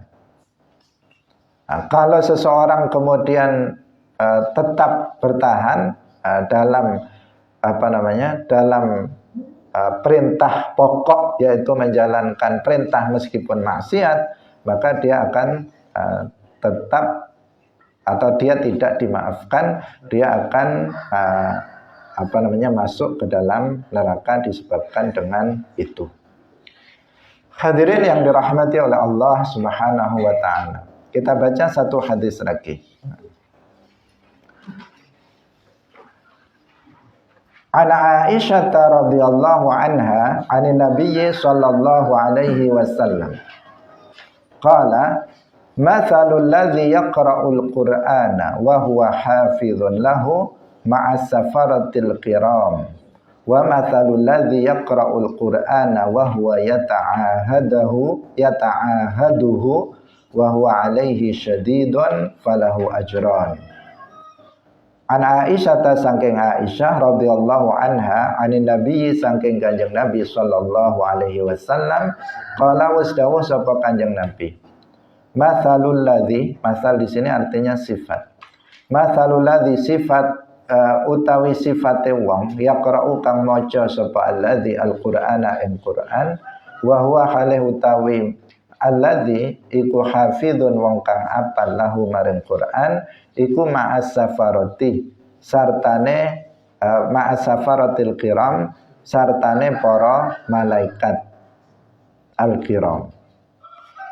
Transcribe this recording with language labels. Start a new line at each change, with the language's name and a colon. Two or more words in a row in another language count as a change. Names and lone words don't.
Indonesian: Kalau seseorang kemudian tetap bertahan dalam perintah pokok, yaitu menjalankan perintah meskipun maksiat, maka dia akan tetap, atau dia tidak dimaafkan, dia akan masuk ke dalam neraka disebabkan dengan itu. Hadirin yang dirahmati oleh Allah
Arabic: سبحانه وتعالى.
Indonesian: Kita baca satu hadis lagi.
Arabic: عن عائشة رضي الله عنها عن النبي صلى الله عليه وسلم. قال مثل الذي يقرأ القرآن وهو حافظ له مع السفرة الكرام ومثل الذي يقرأ القرآن وهو يتعاهده وهو عليه شديد فله أجران. عن عائشة
Javanese: saking Aisyah
Arabic: رضي الله عنها عن النبي
Javanese: saking Kanjeng Nabi
Arabic: صلى الله عليه وسلم قال
Javanese: wasdawuh sapa Kanjeng Nabi.
Arabic: مثل الذي,
Indonesian: masal di sini artinya sifat.
Arabic: مثل الذي
Javanese: sifat utawi sifate wong yaqra'u kang maca sapa
Arabic: الذي القرآن
Javanese: ing Qur'an
Arabic: وهو
Javanese: halih utawi alladzi iku hafizun wong kang apal lahu maring Qur'an iku
Arabic: مع السفرة
Javanese: sartane
Arabic: مع السفرة الكرام
Javanese: sartane para malaikat al-kiram kang mulya.